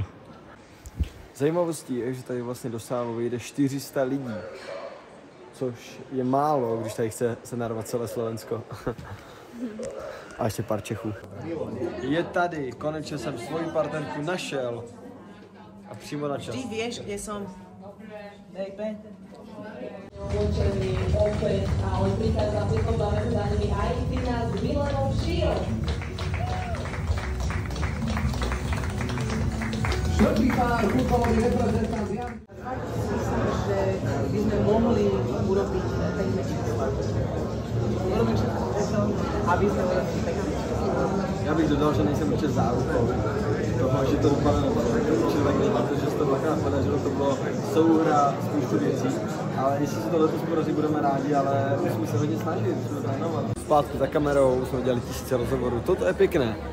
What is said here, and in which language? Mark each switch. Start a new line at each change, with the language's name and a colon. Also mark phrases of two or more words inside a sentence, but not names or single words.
Czech: Zajímavostí je, že tady vlastně do sálu vyjde 400 lidí. Což je málo, když tady chce se narvat celé Slovensko. A ještě pár Čechů. Je tady, konečně jsem svoji partnerku našel. A přímo na čas.
Slovak: Vždy vieš, kde som. Baby. Ale prichádza pritom za nimi aj Týna s Milanou Šíl. Že by sme mohli urobiť ten väčší tlak. Urobím všetko preto, aby sme urobili pekný.
Czech: Já bych dodal, že nejsem určitě zárukou toho, že to dopadne člověk nedělá, že se to dvakrát podařilo, to bylo souhra spoustu věcí, ale jestli se to letos podaří, budeme rádi, ale musíme se hodně snažit, musíme trénovat. Zpátky za kamerou jsme dělali 1000 rozhovorů, toto je pěkné.